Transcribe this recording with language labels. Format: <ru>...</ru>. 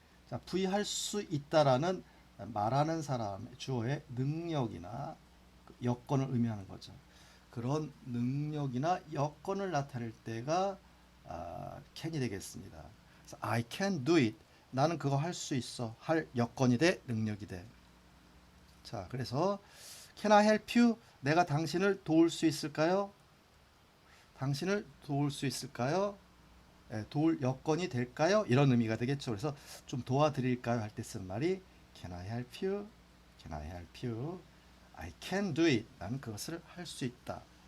<ko>자, V 할 수 있다라는 말하는 사람의 주어의 능력이나 여건을 의미하는 거죠. 그런 능력이나 여건을 나타낼 때가 can이 되겠습니다.</ko> <en>그래서 I can do it.</en> <ko>나는 그거 할 수 있어. 할 여건이 돼, 능력이 돼.</ko> <en>자, 그래서 Can I help you?</en> <ko>내가 당신을 도울 수 있을까요? 당신을 도울 수 있을까요? 도울 여건이 될까요? 이런 의미가 되겠죠. 그래서 좀 도와드릴까요? 할 때 쓰는 말이</ko> <en>Can I help you? Can I help you? I can do it.</en> <ko>나는 그것을 할 수 있다.</ko>